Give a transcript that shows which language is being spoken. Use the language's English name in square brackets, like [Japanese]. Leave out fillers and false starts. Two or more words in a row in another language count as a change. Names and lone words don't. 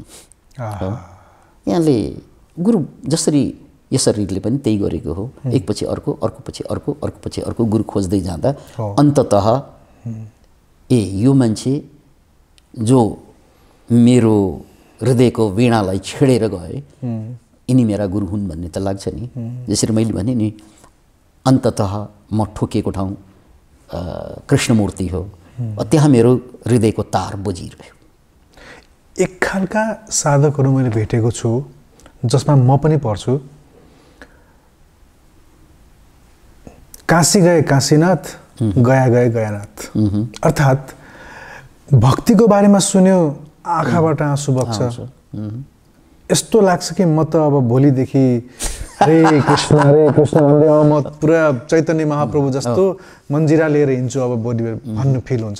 [Nepali] यहाँले गुरु जसरी यो शरीरले पनि त्यही गरेको हो, एकपछि अर्को, अर्कोपछि अर्को, अर्कोपछि अर्को गुरु खोज्दै जाँदा अन्ततः यो मान्छे जो मेरो हृदयको वीणालाई छेडेर गए, यिनी मेरा गुरु हुन् भन्ने त लाग्छ नि। जसरी मैले भने नि, अन्ततः म ठोकिएको ठाउँ कृष्णमूर्ति हो, त्यहाँ मेरो हृदयको तार बजिरह्यो। एक खालका साधकहरू मैले भेटेको छु जसमा म पनि पर्छु। [Hindi] काशी गए काशीनाथ, गया गए गयानाथ। [Nepali] अर्थात् भक्तिको बारेमा सुन्यो, आँखाबाट आँसु बग्छ। यस्तो लाग्छ कि म त अब भोलिदेखि हरे कृष्ण भन्दै म पुरा चैतन्य महाप्रभु जस्तो मन्जिरा लिएर हिँड्छु अब भोलि भन्नु फिल हुन्छ।